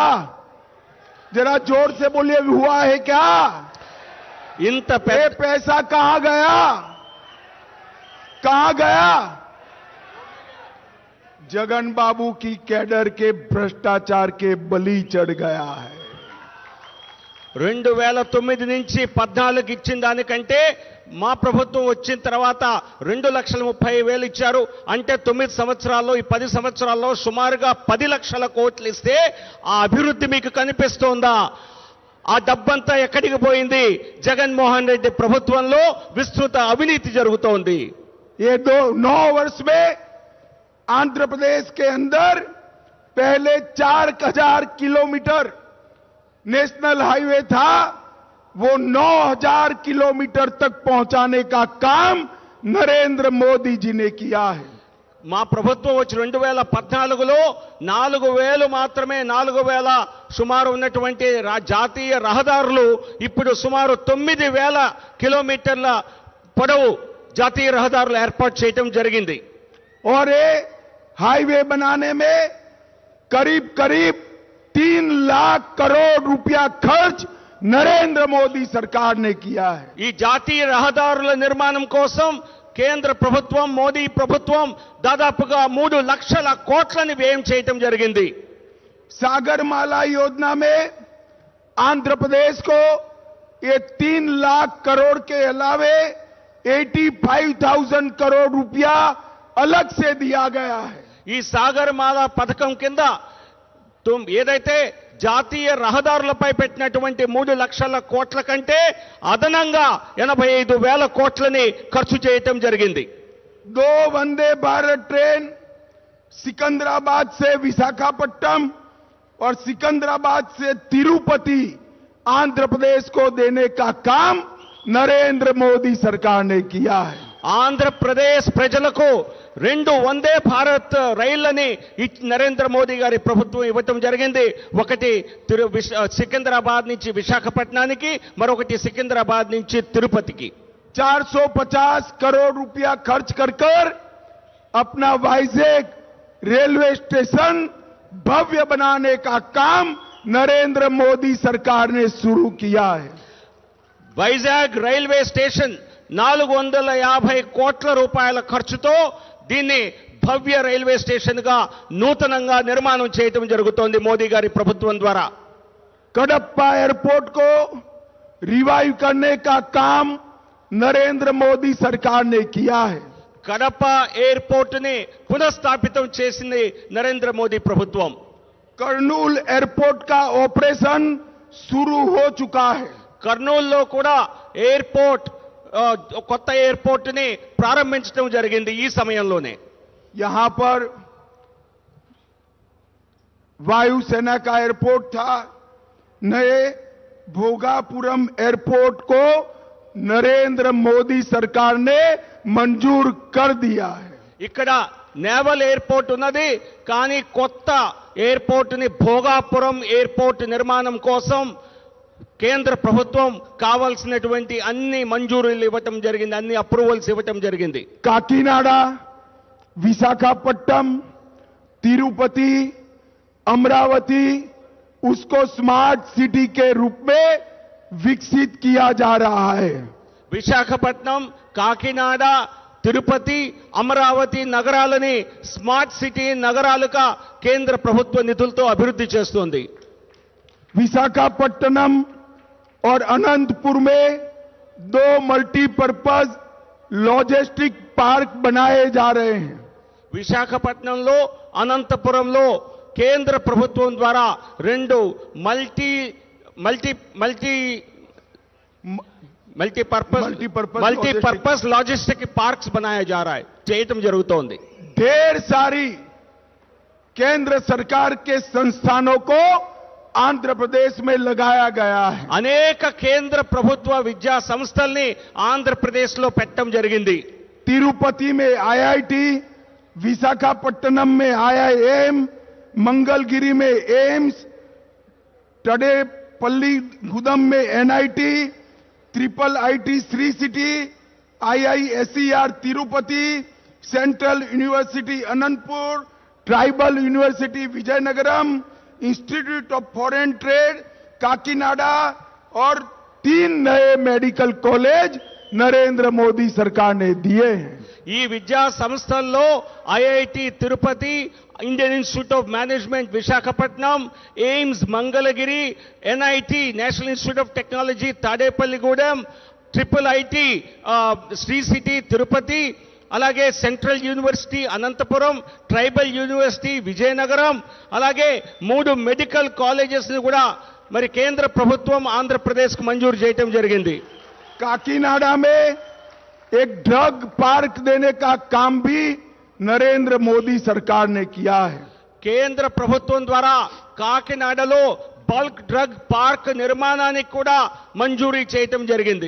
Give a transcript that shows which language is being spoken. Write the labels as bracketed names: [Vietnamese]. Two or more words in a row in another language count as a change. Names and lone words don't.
[Hindi] जरा जोर से बोलिए, हुआ है क्या? [Telugu] ఇంత [Hindi] ये पैसा कहां गया? कहां गया? जगन बाबू की कैडर के भ्रष्टाचार के बलि चढ़ गया है। [Telugu] 2009 నుంచి 14 ఇచ్చిన దానికంటే మా ప్రభుత్వం వచ్చిన తర్వాత 2,30,000 ఇచ్చారు। అంటే 9 సంవత్సరాల్లో, ఈ 10 సంవత్సరాల్లో సుమారుగా 10 లక్షల కోట్లు ఇస్తే ఆ అభివృద్ధి మీకు కనిపిస్తోందా? ఆ డబ్బంతా ఎక్కడికి పోయింది? జగన్మోహన్ రెడ్డి ప్రభుత్వంలో విస్తృత అవినీతి జరుగుతోంది. [Hindi] ये 9 वर्ष में आंध्र प्रदेश के अंदर पहले 4000 किलोमीटर [English] national highway [Hindi] था, वो 9000 किलोमीटर तक पहुंचाने का काम नरेंद्र मोदी जी ने किया है। [Telugu] మా ప్రభుత్వం వచ్చి 2014లో 4000 మాత్రమే 4000 సుమారు ఉన్నటువంటి జాతీయ రహదారులు ఇప్పుడు సుమారు 9000 కిలోమీటర్ల పొడవు జాతీయ రహదారులు ఏర్పాటు చేయడం జరిగింది. [Hindi] और ये हाईवे बनाने में करीब करीब 3 लाख करोड़ रुपया खर्च नरेंद्र मोदी सरकार ने किया है। [Telugu] ఈ జాతీయ రహదారుల నిర్మాణం కోసం కేంద్ర ప్రభుత్వం మోదీ ప్రభుత్వం దాదాపుగా 3 లక్షల కోట్లని వ్యయం చేయడం జరిగింది. [Hindi] सागरमाला योजना में आंध्र प्रदेश को ये 3 लाख करोड़ के अलावे 85,000 करोड़ रुपया अलग से दिया गया है। [Telugu] ఈ సాగర్మాల పథకం కింద ఏదైతే జాతీయ రహదారులపై పెట్టినటువంటి 3 లక్షల కోట్ల కంటే అదనంగా 85,000 కోట్లని ఖర్చు చేయటం జరిగింది. [Hindi] 2 वंदे भारत ट्रेन सिकंदराबाद से विशाखापट्टनम और सिकंदराबाद से तिरुपति आंध्र प्रदेश को देने का काम नरेंद्र मोदी सरकार ने किया है। [Telugu] ఆంధ్రప్రదేశ్ ప్రజలకు 2 వందే భారత్ రైళ్లని నరేంద్ర మోదీ గారి ప్రభుత్వం ఇవ్వటం జరిగింది. ఒకటి సికింద్రాబాద్ నుంచి విశాఖపట్నానికి, మరొకటి సికింద్రాబాద్ నుంచి తిరుపతికి. [Hindi] 450 करोड़ रुपया खर्च कर अपना वाइजेक रेलवे स्टेशन भव्य बनाने का काम नरेंद्र मोदी सरकार ने शुरू किया है। [Telugu] వైజాగ్ [English] railway station [Telugu] 450 కోట్ల రూపాయల ఖర్చుతో దీన్ని భవ్య రైల్వే స్టేషన్ గా నూతనంగా నిర్మాణం చేయడం జరుగుతోంది మోదీ గారి ప్రభుత్వం ద్వారా. [Hindi] कडप्पा एयरपोर्ट को रिवाइव करने का काम नरेंद्र मोदी सरकार ने किया है। [Telugu] కడప ఎయిర్పోర్ట్ ని పునఃస్థాపితం చేసింది నరేంద్ర మోదీ ప్రభుత్వం. [Hindi] कर्नूल एयरपोर्ट का ऑपरेशन शुरू हो चुका है। [Telugu] కర్నూలులో కూడా కొత్త ఎయిర్పోర్ట్ ని ప్రారంభించడం జరిగింది ఈ సమయంలోనే. [Hindi] यहां पर वायुसेना का एयरपोर्ट था, नए भोगापुरम एयरपोर्ट को नरेंद्र मोदी सरकार ने मंजूर कर दिया है। [Telugu] ఇక్కడ [English] naval airport [Telugu] ఉన్నది, కానీ కొత్త ఎయిర్పోర్ట్ ని భోగాపురం ఎయిర్పోర్ట్ నిర్మాణం కోసం కేంద్ర ప్రభుత్వం కావాల్సినటువంటి అన్ని మంజూరీలు ఇవ్వటం జరిగింది, అన్ని అప్రూవల్స్ ఇవ్వటం జరిగింది. [Hindi] काकीनाडा, विशाखापट्टनम, तिरुपति, अमरावती उसको [English] smart city [Hindi] के रूप में विकसित किया जा रहा है। [Telugu] విశాఖపట్నం, కాకినాడ, తిరుపతి, అమరావతి నగరాలని [English] smart city [Telugu] నగరాలుగా కేంద్ర ప్రభుత్వ నిధులతో అభివృద్ధి చేస్తోంది. [Hindi] विशाखापट्टनम और अनंतपुर में 2 [English] multipurpose logistic park [Hindi] बनाए जा रहे हैं। [Telugu] విశాఖపట్నంలో అనంతపురంలో కేంద్ర ప్రభుత్వం ద్వారా [Hindi] 2 [English] multipurpose logistic parks [Hindi] बनाया जा रहा है, [Telugu] చేయటం జరుగుతోంది. [Hindi] ढेर सारी केंद्र सरकार के संस्थानों को आंध्र प्रदेश में लगाया गया है। [Telugu] అనేక కేంద్ర ప్రభుత్వ విద్యా సంస్థల్ని ఆంధ్రప్రదేశ్ లో పెట్టడం జరిగింది. [Hindi] तिरुपति में IIT, विशाखापट्टनम में IIM, मंगलगिरी में एम्स, टडेपल्ली गुदम में NIT, ट्रिपल IT श्री सिटी, IISER तिरुपति, सेंट्रल यूनिवर्सिटी अनंतपुर, ट्राइबल यूनिवर्सिटी विजयनगरम, इंस्टीट्यूट ऑफ फॉरेन ट्रेड काकीनाडा और 3 नए [English] medical college [Hindi] नरेंद्र मोदी सरकार ने दिए हैं। [Telugu] ఈ విద్యా సంస్థల్లో ఐఐటి తిరుపతి, ఇండియన్ ఇన్స్టిట్యూట్ ఆఫ్ మేనేజ్మెంట్ విశాఖపట్నం, ఎయిమ్స్ మంగళగిరి, ఎన్ఐటి నేషనల్ ఇన్స్టిట్యూట్ ఆఫ్ టెక్నాలజీ తాడేపల్లిగూడెం, ట్రిపుల్ ఐటి శ్రీ సిటీ తిరుపతి, అలాగే సెంట్రల్ యూనివర్సిటీ అనంతపురం, ట్రైబల్ యూనివర్సిటీ విజయనగరం, అలాగే 3 [English] medical colleges [Telugu] ని కూడా మరి కేంద్ర ప్రభుత్వం ఆంధ్రప్రదేశ్కు మంజూరు చేయటం జరిగింది. [Hindi] काकीनाडा में एक [English] drug park [Hindi] देने का काम भी नरेंद्र मोदी सरकार ने किया है. [Telugu] కేంద్ర ప్రభుత్వం ద్వారా కాకినాడలో [English] bulk drug park [Telugu] నిర్మాణానికి కూడా మంజూరీ చేయటం జరిగింది.